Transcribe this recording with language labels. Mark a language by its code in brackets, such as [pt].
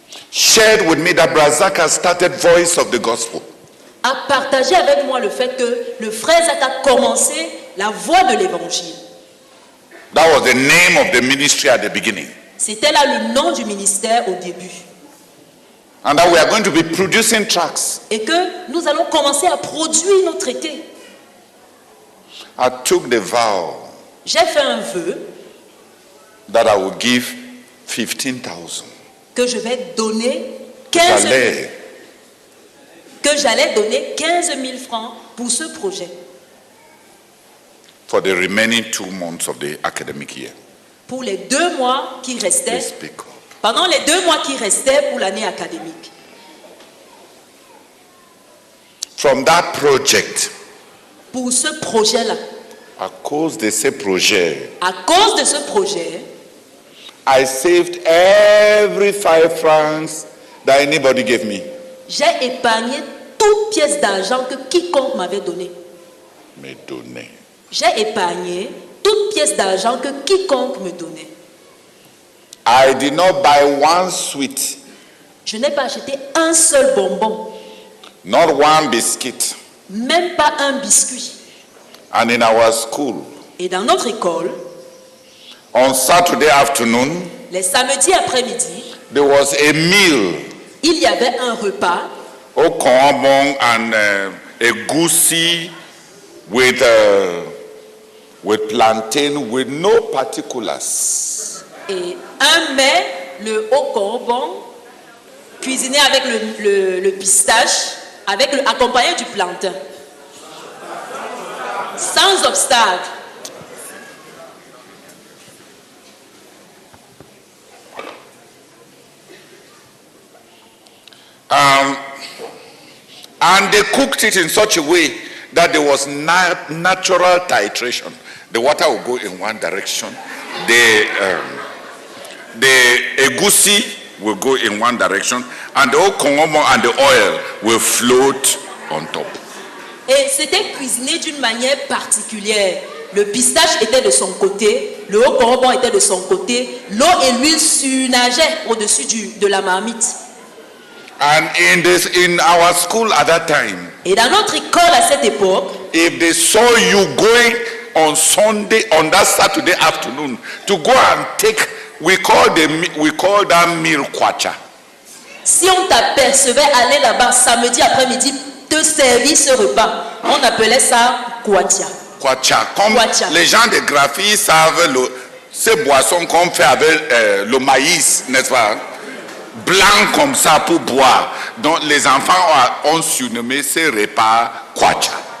[en] shared with me that Brazaka started Voice of the Gospel. [fr] a partagé avec moi le fait que le frère Zach a commencé la voie de l'évangile. [en] That was the name of the ministry at the beginning. [fr] C'était là le nom du ministère au début. [en] And that we are going to be producing tracts. [fr] Et que nous allons commencer à produire nos traités. [en] I took the vow [fr] J'ai fait un vœu [en] that I would give 15,000. [fr] que je vais donner 15 000, que j'allais donner 15 000 francs pour ce projet. [en] For the remaining 2 months of the academic year. [fr] Pour les 2 mois qui restaient, [en] Please speak up. [fr] pendant les 2 mois qui restaient pour l'année académique. [en] From that project, [fr] Pour ce projet-là, à cause de ce projet, à cause de ce projet, [en] I saved every 5 francs that anybody gave me. [fr] j'ai épargné toute pièce d'argent que quiconque m'avait donnée. Me donner. J'ai épargné toute pièce d'argent que quiconque me donnait. [en] I did not buy one sweet, [fr] Je n'ai pas acheté un seul bonbon, [en] not one biscuit. [fr] même pas un biscuit. [en] And in our school, [fr] Et dans notre école, [en] on Saturday afternoon, [fr] les samedis après-midi, [en] there was a meal, [fr] il y avait un repas [en] okonbong and egusi with plantain with no particulars. [fr] et un mets, le haut corbon, cuisiné avec le pistache, accompagné du plantain. Sans obstacle. [en] And they cooked it in such a way that there was natural titration. The water will go in one direction. The egusi will go in one direction, and the okongomo and the oil will float on top. [fr] Et c'était cuisiné d'une manière particulière. Le pistache était de son côté, le haut corbon était de son côté, l'eau et l'huile surnageaient au-dessus de la marmite. [en] And in our school at that time, [fr] Et dans notre école à cette époque, [en] if they saw you going on that Saturday afternoon to go and take, we call that meal kwacha. [fr] si on t'apercevait aller là-bas samedi après-midi te servir ce repas, on appelait ça kwatia. Kwacha, comme Kwacha. les gens de graphie savent ces boissons qu'on fait avec le maïs, n'est-ce pas? Blanc comme ça pour boire. Donc les enfants ont surnommé ces repas kwacha.